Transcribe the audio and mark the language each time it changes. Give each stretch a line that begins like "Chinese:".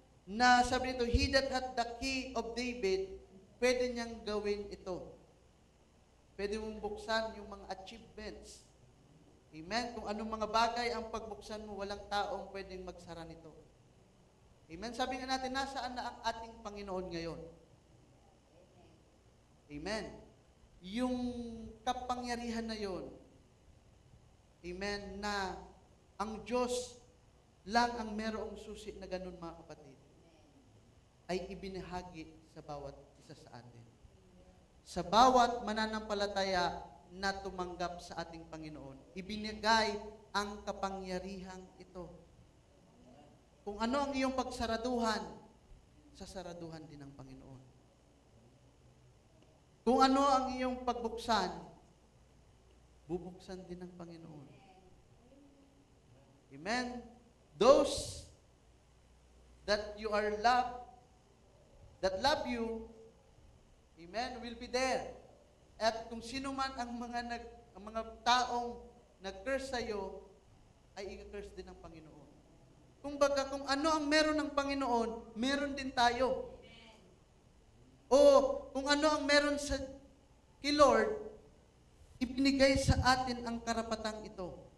Filipino: Na sabi nito,
English: he that had the key of David,
Filipino: pwede niyang gawin ito. Pwede mong buksan yung mga achievements. Amen? Kung anong mga bagay ang pagbuksan mo, walang taong pwedeng magsara nito. Amen? Sabi nga natin, nasaan na ang ating Panginoon ngayon? Amen? Yung kapangyarihan na yon, amen, na ang Diyos lang ang merong susi na ganun, mga kapatid, ay ibinahagi sa bawat isa sa atin. Sa bawat mananampalataya na tumanggap sa ating Panginoon, ibinigay ang kapangyarihang ito. Kung ano ang iyong pagsaraduhan, sasaraduhan din ng Panginoon. Kung ano ang iyong pagbuksan, bubuksan din ng Panginoon. Amen?
English: Those that you are loved, that love you, amen, will be there.
Filipino: At kung sino man ang mga taong nag-curse sa iyo, ay i-curse din ng Panginoon. Kumbaga, kung ano ang meron ng Panginoon, meron din tayo. O kung ano ang meron sa kay Lord, ibinigay sa atin ang karapatang ito.